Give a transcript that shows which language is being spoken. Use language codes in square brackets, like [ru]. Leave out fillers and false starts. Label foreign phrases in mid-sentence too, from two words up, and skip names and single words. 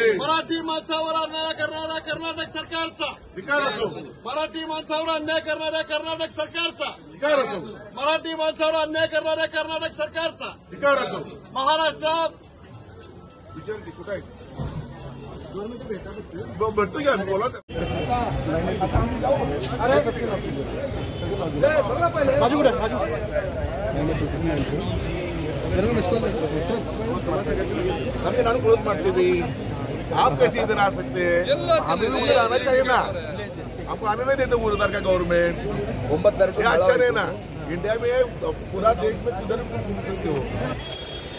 [mr] मराठी माणसावर अन्याय करणाऱ्या कर्नाटक सरकारचा अधिकार असो. मराठी माणसावर अन्याय करणाऱ्या कर्नाटक सरकारचा अधिकार असो. मराठी माणसावर अन्याय करणाऱ्या कर्नाटक सरकारचा अधिकार असो. महाराष्ट्रात विचारते कुठं आहे भेटतो घ्या बोला. [kn] ನಾನು ಕ್ಲೋಸ್ ಮಾಡ್ತೀವಿ. [hi] आप कैसे इधर आ सकते हैं? हमें भी उधर आना चाहिए ना. आपको आने नहीं देते उधर का गवर्नमेंट. 9 तारीख अच्छा नहीं ना. इंडिया में पूरा देश में किधर घूम सकते हो.